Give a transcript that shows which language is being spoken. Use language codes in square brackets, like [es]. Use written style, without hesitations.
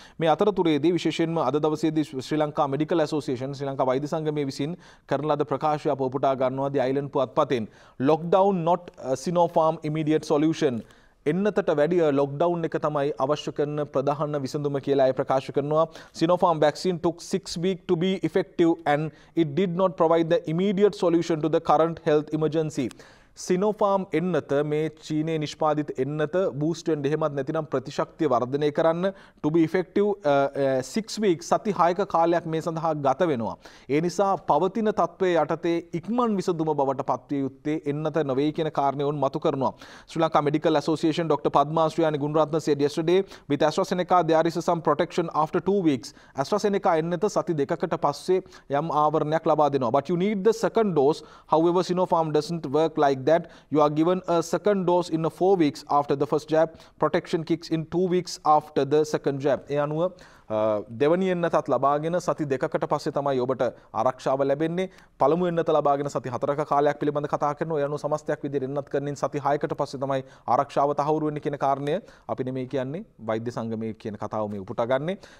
[si] මේ අතරතුරේදී විශේෂයෙන්ම අද දවසේදී ශ්‍රී ලංකා මෙඩිකල් ඇසෝසියේෂන් ශ්‍රී ලංකා වෛද්‍ය සංගමය විසින් කරන ලද ප්‍රකාශය අප උපුටා ගන්නවා ද island පුවත්පතෙන්. [en] lockdown not Sinopharm immediate solution. [si] එන්නතට වැඩිය ලොක්ඩවුන් එක තමයි අවශ්‍ය කරන ප්‍රධාන විසඳුම කියලා අය ප්‍රකාශ කරනවා. [en] Sinopharm vaccine took 6 weeks to be effective and it did not provide the immediate solution to the current health emergency. [si] Sinopharm එන්නත මේ චීනයේ නිෂ්පාදිත එන්නත බූස්ට් වෙන්න එහෙමත් නැතිනම් ප්‍රතිශක්තිය වර්ධනය කරන්න [en] to be effective 6 weeks [si] සති 6ක කාලයක් මේ සඳහා ගත වෙනවා. ඒ නිසා පවතින තත්ත්වයේ යටතේ ඉක්මන් විසඳුම බවට පත්විය යුත්තේ එන්නත නොවේ කියන කාරණය උන් මතු කරනවා. [en] Sri Lanka Medical Association Dr. Padma Shriyani Gunratna said yesterday with AstraZeneca there is some protection after 2 weeks. [si] AstraZeneca එන්නත සති දෙකකට පස්සේ යම් ආවරණයක් ලබා දෙනවා. [en] But you need the second dose. However, Sinopharm doesn't work like that. You are given a second dose in 4 weeks after the first jab. Protection kicks in 2 weeks after the second jab. [si] ඒ අනුව දෙවනි එන්නතත් ලබාගෙන සති දෙකකට පස්සේ තමයි ඔබට ආරක්ෂාව ලැබෙන්නේ. පළමු එන්නත ලබාගෙන සති 4ක කාලයක් පිළිබඳ කතා කරනවා. ඒ අනුව සමස්තයක් විදිහට එන්නත් කරනින් සති 6කට පස්සේ තමයි ආරක්ෂාව තහවුරු වෙන්නේ කියන කාරණය අපි නෙමෙයි කියන්නේ වෛද්‍ය සංගමයේ කියන කතාව මේ උපුටා ගන්නෙ.